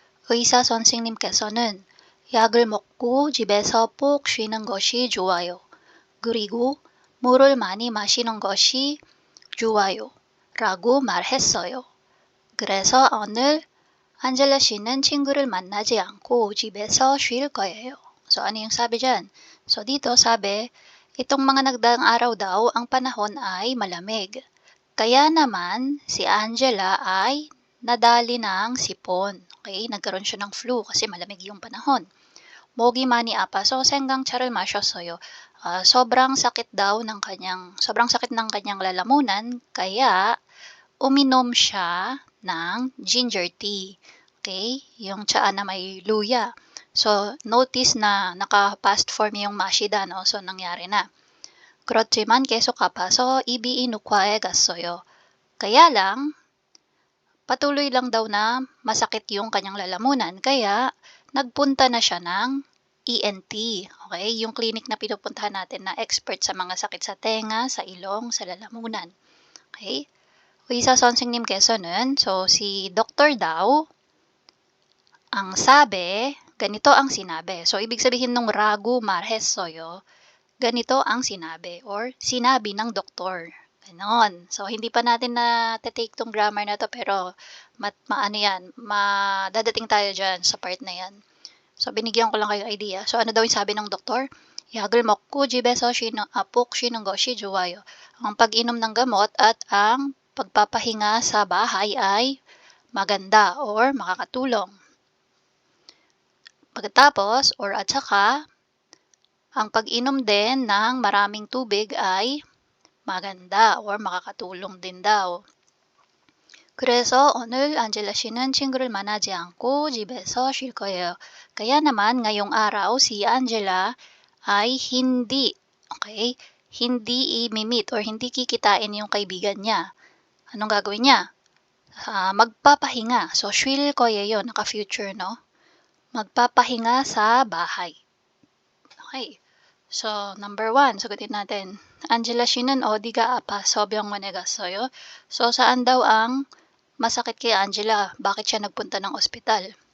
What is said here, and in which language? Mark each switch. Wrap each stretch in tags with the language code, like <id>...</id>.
<ko>의사 선생님께서는 약을 먹고 집에서 푹 쉬는 것이 좋아요. 그리고 물을 많이 마시는 것이 좋아요. 라고 말했어요. 그래서 오늘 안젤라 씨는 친구를 만나지 않고 집에서 쉴 거예요.</ko> <tl>So, ano yung sabi dyan? So, dito sabi, itong mga nagdaang araw daw, ang panahon ay malamig. Kaya naman, si Angela ay nadali ng sipon. Okay? Nagkaroon siya ng flu kasi malamig yung panahon.</tl> <ko>목이 많이 아파서 생강차를 마셨어요.</ko> <tl>Sobrang sakit ng kanyang lalamunan kaya uminom siya ng ginger tea. Okay? Yung tsaa na may luya. So, notice na naka-past form yung mashida, no? So, nangyari na.</tl> <ko>그렇지만 계속 아파서 이비인후과에 갔어요.</ko> <tl>Kaya lang, patuloy lang daw na masakit yung kanyang lalamunan. Kaya, nagpunta na siya ng ENT. Okay? Yung clinic na pinupuntahan natin na expert sa mga sakit sa tenga, sa ilong, sa lalamunan. Okay?</tl> <ko>의사 선생님께서는,</ko> <tl>so si doktor daw, ang sabi, ganito ang sinabi. So, ibig sabihin nung ragu marhesoyo, ganito ang sinabi or sinabi ng doktor. Ganon. So, hindi pa natin na-take tong grammar na to pero madadating tayo dyan sa part na yan. So, binigyan ko lang kayo idea. So, ano daw yung sabi ng doktor?</tl> <ko>약을 먹고 집에서 푹 쉬는 것이 좋아요.</ko> <tl>Ang pag-inom ng gamot at ang pagpapahinga sa bahay ay maganda or makakatulong. Pagkatapos or at saka, ang pag-inom din ng maraming tubig ay maganda or makakatulong din daw.</tl> <ko>그래서 오늘 안젤라 씨는 친구를 만나지 않고 집에서 쉴 거예요.</ko> <tl>Kaya naman ngayong araw si Angela ay hindi i-meet or hindi kikitain yung kaibigan niya. Anong gagawin niya? Magpapahinga. So,</tl> <ko>쉴 거예요,</ko> <tl>naka-future, no? Magpapahinga sa bahay. Okay. So, number 1, sagutin natin.</tl> <ko>Angela 씨는 어디가 아파서 병원에 갔어요?</ko> <tl>So, saan daw ang masakit kay Angela? Bakit siya nagpunta ng ospital?</tl>